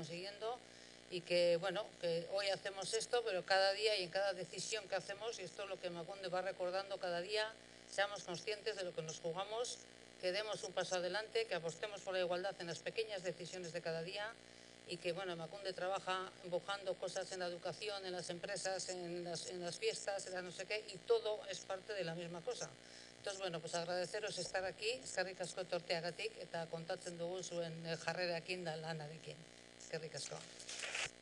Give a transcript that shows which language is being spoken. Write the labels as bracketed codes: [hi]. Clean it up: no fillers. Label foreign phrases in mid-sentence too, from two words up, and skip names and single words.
[es] consiguiendo, y que, bueno, que hoy hacemos esto, pero cada día y en cada decisión que hacemos, y esto es lo que Emakunde va recordando cada día, seamos conscientes de lo que nos jugamos, que demos un paso adelante, que apostemos por la igualdad en las pequeñas decisiones de cada día, y que, bueno, Emakunde trabaja empujando cosas en la educación, en las empresas, en las fiestas, en las no sé qué, y todo es parte de la misma cosa. Entonces, bueno, pues agradeceros estar aquí, [eu] eskerrik asko etorteagatik, eta kontatzen dugu zuen jarrerarekin da lanarekin. Eskerrik asko.